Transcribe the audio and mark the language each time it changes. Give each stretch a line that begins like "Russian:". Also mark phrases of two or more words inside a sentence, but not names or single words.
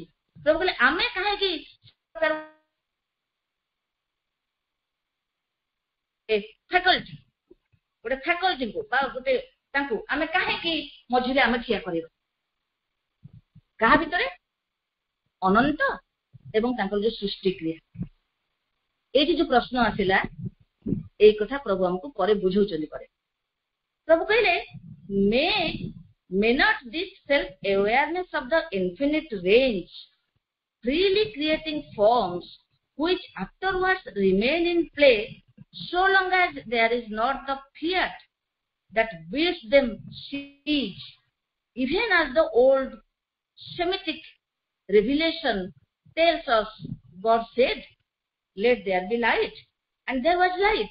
Odia: ପ୍ରଭୁ କହିଲେ ଆମେ କାହିଁକି ଫ୍ୟାକଲ୍ଟିଙ୍କୁ ବା ଗୋଟେ ତାଙ୍କୁ ଆମେ କାହିଁକି ମଝିରେ ଆମେ ଠିଆ କରିବା? କାହା ଭିତରେ? ଅନନ୍ତ ଏବଂ ତାଙ୍କର ଯୋଉ ସୃଷ୍ଟି କ୍ରିୟା। ଏଇଠି ଯୋଉ ପ୍ରଶ୍ନ ଆସିଲା, ଏଇ କଥା ପ୍ରଭୁ ଆମକୁ ପରେ ବୁଝଉଛନ୍ତି। ପରେ ପ୍ରଭୁ କହିଲେ
English: may not this self awareness of the infinite range freely creating forms which afterwards remain in play so long as there is not the fiat that bids them cease, even as the old Semitic revelation tells us, God said, let there be light, and there was light.